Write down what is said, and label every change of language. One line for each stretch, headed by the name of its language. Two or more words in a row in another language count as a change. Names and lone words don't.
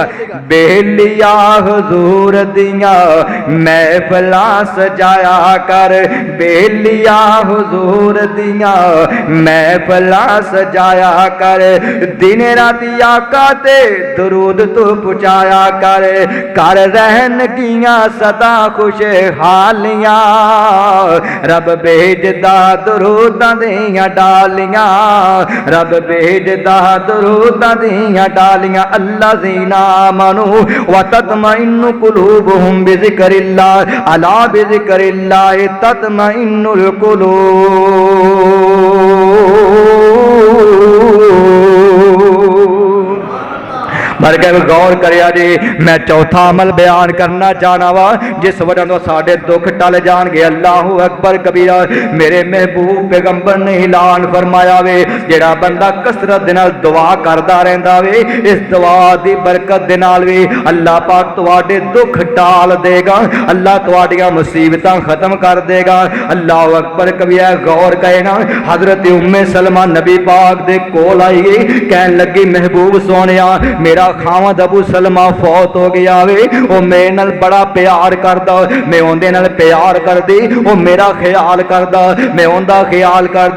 Punjabi: بیلیا حضور دیاں محفلاں سجایا کر، بیلیا حضور دیاں محفلاں سجایا کر، دن راتی آقا تے درود توں پچایا کر رہن گیاں سدا خوشحالیاں، رب بھیجدا دروداں دیاں ڈالیاں، رب بھیجدا دروداں دیاں ڈالیاں.
Arabic: الذين آمنوا وتطمئن قلوبهم بذكر الله ألا بذكر الله تطمئن القلوب.
Punjabi: بلکہ غور کریا جی میں چوتھا عمل بیان کرنا چاہنا واں جس وجہ توں ساڈے دکھ ٹل جان گے.
Arabic: الله أكبر كبيرا
Punjabi: میرے محبوب پیغمبر نے اعلان فرمایا وے جیہڑا بندہ کثرت دے نال دعا کردا رہندا وے اس دعا دی برکت دے نال وے اللہ پاک تہاڈے دکھ ٹال دیگا، اللہ تہاڈیاں مصیبتاں ختم کر دیگا.
Arabic: الله أكبر كبيرا
Punjabi: غور کرے نا حضرت ام سلمہ نبی پاک دے کول آئی گئی کہن لگی محبوب سوہنیا میرا خاوند ابو سلمہ فوت ہو گیا وے، او میرے نال بڑا پیار کردا، میں اوہدے نال پیار کردی، او میرا خیال کردا، میں اوہدا خیال کردی.